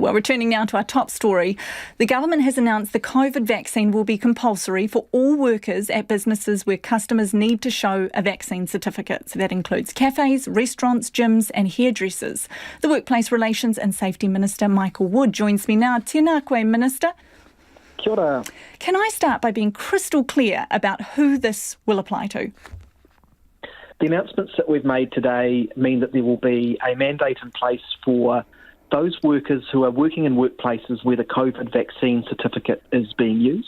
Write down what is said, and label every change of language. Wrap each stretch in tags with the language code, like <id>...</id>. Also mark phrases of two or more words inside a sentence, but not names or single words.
<en>Well, returning now to our top story. The government has announced the COVID vaccine will be compulsory for all workers at businesses where customers need to show a vaccine certificate. So that includes cafes, restaurants, gyms and hairdressers. The Workplace Relations and Safety Minister Michael Wood joins me now.</en> <mi>Tēnā koe, Minister. Kia ora.</mi> <en>Can I start by being crystal clear about who this will apply to? The announcements that we've made today mean that there will be a mandate in place for those workers who are working in workplaces where the COVID vaccine certificate is being used.</en>